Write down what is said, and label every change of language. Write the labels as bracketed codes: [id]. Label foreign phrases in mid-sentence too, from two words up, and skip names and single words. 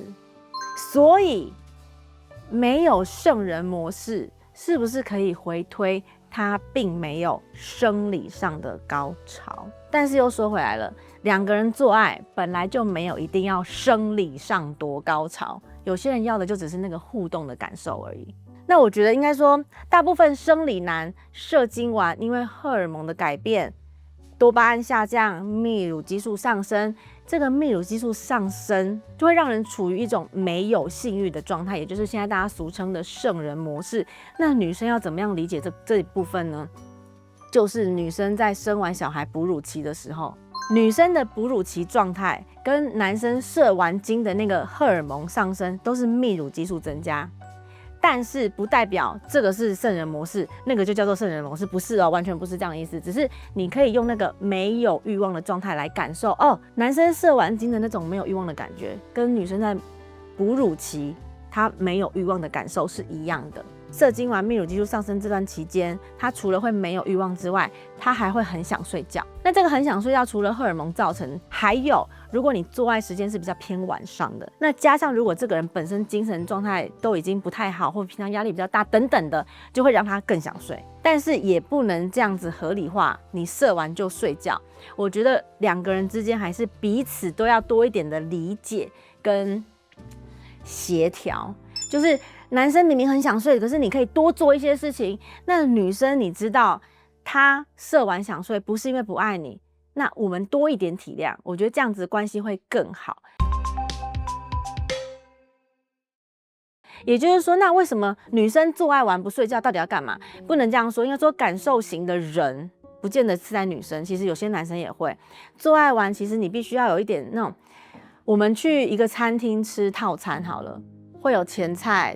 [zh] 所以沒有聖人模式，是不是可以回推他並沒有生理上的高潮？但是又說回來了，兩個人做愛本來就沒有一定要生理上多高潮，有些人要的就只是那個互動的感受而已。那我覺得應該說，大部分生理男射精完，因為荷爾蒙的改變，多巴胺下降，泌乳激素上升，這個泌乳激素上升就會讓人處於一種沒有性慾的狀態，也就是現在大家俗稱的聖人模式。那女生要怎麼樣理解這一部分呢？就是女生在生完小孩哺乳期的時候，女生的哺乳期狀態跟男生射完精的那個荷爾蒙上升都是泌乳激素增加，但是不代表這個是聖人模式，那個就叫做聖人模式，不是哦，完全不是這樣的意思。只是你可以用那個沒有慾望的狀態來感受哦，男生射完精的那種沒有慾望的感覺，跟女生在哺乳期他沒有慾望的感受是一樣的。射精完泌乳激素上升這段期間，他除了會沒有慾望之外，他還會很想睡覺。那這個很想睡覺，除了荷爾蒙造成，還有如果你做愛時間是比較偏晚上的，那加上如果這個人本身精神狀態都已經不太好，或平常壓力比較大等等的，就會讓他更想睡。但是也不能這樣子合理化，你射完就睡覺。我覺得兩個人之間還是彼此都要多一點的理解跟協調，就是男生明明很想睡，可是你可以多做一些事情。那女生你知道，她射完想睡，不是因為不愛你，那我們多一點體諒，我覺得這樣子的關係會更好。也就是說，那為什麼女生做愛完不睡覺，到底要幹嘛？不能這樣說，應該說感受型的人，不見得是在女生，其實有些男生也會做愛完，其實你必須要有一點那種，我們去一個餐廳吃套餐好了，會有前菜。